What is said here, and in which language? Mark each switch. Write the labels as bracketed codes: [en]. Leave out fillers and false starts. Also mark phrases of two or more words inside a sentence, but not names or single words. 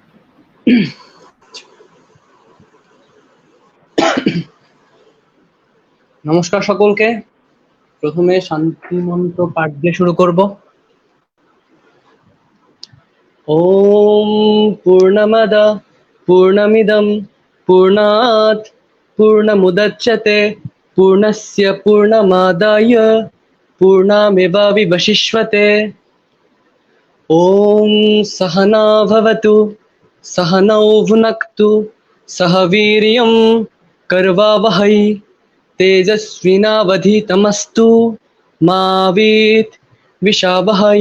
[bn] নমস্কার সকলকে। প্রথমে শান্তি মন্ত্র পাঠ দিয়ে শুরু করব। [sa] ওম পূর্ণমদ পূর্ণমিদম পূর্ণাৎ পূর্ণমুদচ্যতে পূর্ণস্য পূর্ণমাদায় পূর্ণমেবাবিবশিষ্যতে। ওম सहना भवतु सहनौ भुनक्तु सह वीर्यं करवावहै तेजस्विनावधीतमस्तु मा विद्विषावहै।